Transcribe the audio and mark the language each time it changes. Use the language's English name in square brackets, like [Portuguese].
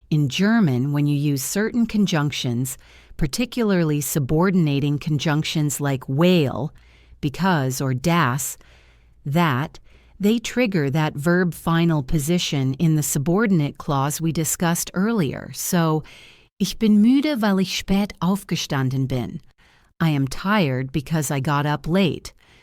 [English] In German, when you use certain conjunctions, particularly subordinating conjunctions like weil, because, or das, that, they trigger that verb final position in the subordinate clause we discussed earlier. [German] So, ich bin müde, weil ich spät aufgestanden bin. [English] I am tired because I got up late.